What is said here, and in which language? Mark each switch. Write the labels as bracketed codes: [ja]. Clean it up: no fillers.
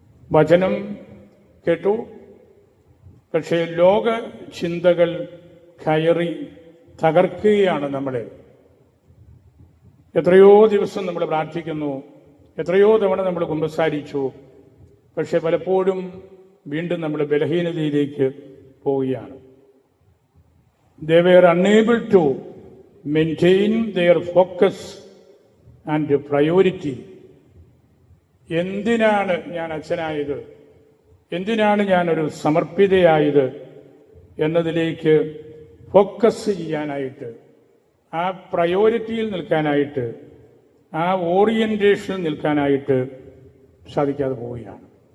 [ml] വചനം കേട്ടു, പക്ഷേ ലോക ചിന്തകൾ കയറി തകർക്കുകയാണ് നമ്മളെ. എത്രയോ ദിവസം നമ്മൾ പ്രാർത്ഥിക്കുന്നു, എത്രയോ തവണ നമ്മൾ കുമ്പസാരിച്ചു, പക്ഷെ പലപ്പോഴും വീണ്ടും നമ്മൾ ബലഹീനതയിലേക്ക് പോവുകയാണ്. [en] They were unable to maintain their focus and priority. [ml] എന്തിനാണ് ഞാൻ അച്ഛനായത്, എന്തിനാണ് ഞാനൊരു സമർപ്പിതയായത് എന്നതിലേക്ക് ഫോക്കസ് ചെയ്യാനായിട്ട്, ആ പ്രയോറിറ്റിയിൽ നിൽക്കാനായിട്ട്, ആ ഓറിയന്റേഷനിൽ നിൽക്കാനായിട്ട് സാധിക്കാതെ പോവുകയാണ്.